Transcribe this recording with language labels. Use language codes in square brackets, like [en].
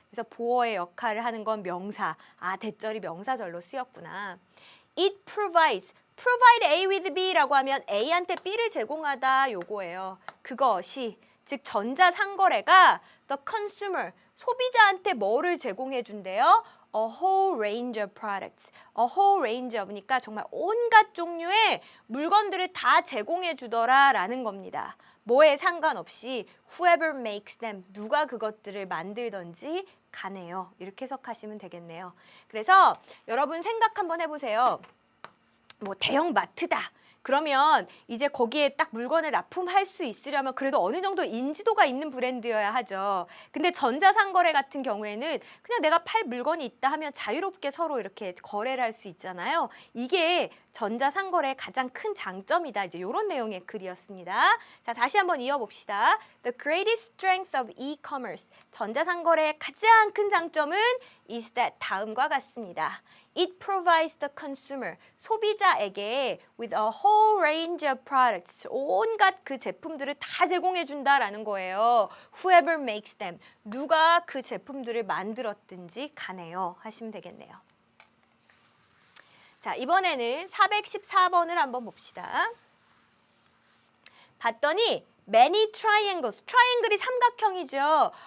[ko] 그래서 보어의 역할을 하는 건 명사. 아, 대절이 명사절로 쓰였구나. [en] It provides. [ko] provide A with B라고 하면 A한테 B를 제공하다 요거예요. 그것이 즉 전자상거래가 [en] the consumer [ko] 소비자한테 뭐를 제공해 준대요? [en] A whole range of products. A whole range of [ko] 니까 정말 온갖 종류의 물건들을 다 제공해 주더라라는 겁니다. 뭐에 상관없이 [en] whoever makes them [ko] 누가 그것들을 만들던지 간에요. 이렇게 해석하시면 되겠네요. 그래서 여러분 생각 한번 해보세요. 뭐 대형 마트다. 그러면 이제 거기에 딱 물건을 납품할 수 있으려면 그래도 어느 정도 인지도가 있는 브랜드여야 하죠. 근데 전자상거래 같은 경우에는 그냥 내가 팔 물건이 있다 하면 자유롭게 서로 이렇게 거래를 할 수 있잖아요. 이게 전자상거래의 가장 큰 장점이다. 이제 이런 내용의 글이었습니다. 자, 다시 한번 이어봅시다. [en] The greatest strength of e-commerce. [ko] 전자상거래의 가장 큰 장점은 is that 다음과 같습니다. [en] It provides the consumer, [ko] 소비자에게 [en] with a whole range of products, [ko] 온갖 그 제품들을 다 제공해 준다라는 거예요. [en] Whoever makes them, [ko] 누가 그 제품들을 만들었든지 간에요. 하시면 되겠네요. 자, 이번에는 414번을 한번 봅시다. 봤더니 many triangles, 트라이앵글이 삼각형이죠.